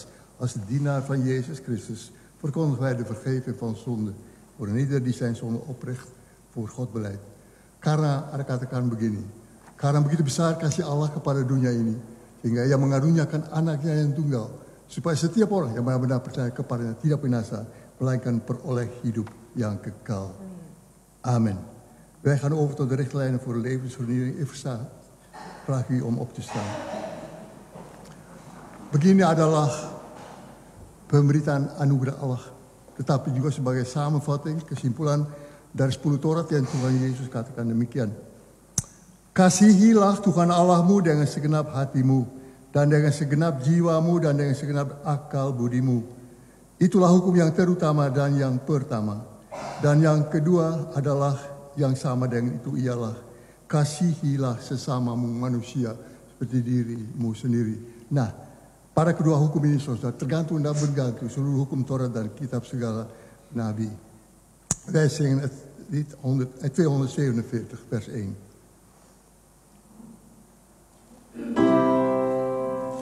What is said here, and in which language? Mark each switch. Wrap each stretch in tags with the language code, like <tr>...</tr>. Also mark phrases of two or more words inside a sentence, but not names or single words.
<nl>Als dienaar van Jezus Christus verkondigen wij de vergeving van zonde voor ieder die zijn zonde oprecht voor God beleidt.</nl> <id>Karena ada katakan begini, karena begitu besar kasih Allah kepada dunia ini, sehingga Ia mengaruniakan anaknya yang tunggal, supaya setiap orang yang benar-benar percaya kepadanya tidak binasa, melainkan peroleh hidup yang kekal. Amen.</id> <nl>Wij gaan over tot de richtlijnen voor de levensvernieuwing. Ik vraag u om op te staan.</nl> <id>Begini adalah pemberitaan anugerah Allah, tetapi juga sebagai samenvatting, kesimpulan dari 10 Taurat yang Tuhan Yesus katakan demikian. Kasihilah Tuhan Allahmu dengan segenap hatimu, dan dengan segenap jiwamu, dan dengan segenap akal budimu. Itulah hukum yang terutama dan yang pertama. Dan yang kedua adalah yang sama dengan itu ialah kasihilah sesamamu manusia seperti dirimu sendiri. Nah, pada kedua hukum ini saudara tergantung dan bergantung seluruh hukum Taurat dan kitab segala nabi.</id> <nl>Wij zingen het lied 247 vers 1.</nl>